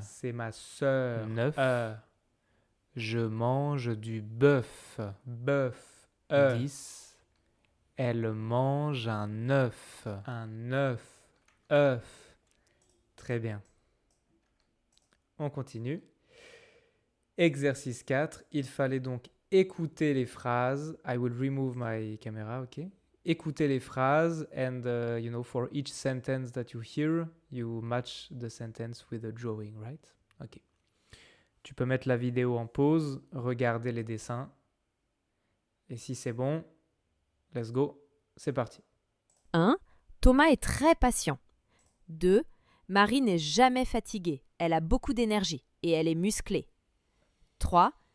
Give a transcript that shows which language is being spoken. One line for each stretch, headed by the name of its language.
French: C'est ma sœur. 9. Je mange du bœuf. Bœuf. 10. Elle mange un œuf. Un œuf. Œuf. Très bien. On continue. Exercice 4. Il fallait donc écouter les phrases.
English: I will remove my camera, ok?
French: Écoutez les phrases
English: and for each sentence that you hear, you match the sentence with a drawing, right? Ok.
French: Tu peux mettre la vidéo en pause, regarder les dessins. Et si c'est bon,
English: let's go,
French: c'est parti. 1. Thomas est très patient. 2. Marie n'est jamais fatiguée. Elle a beaucoup d'énergie et elle est musclée. 3.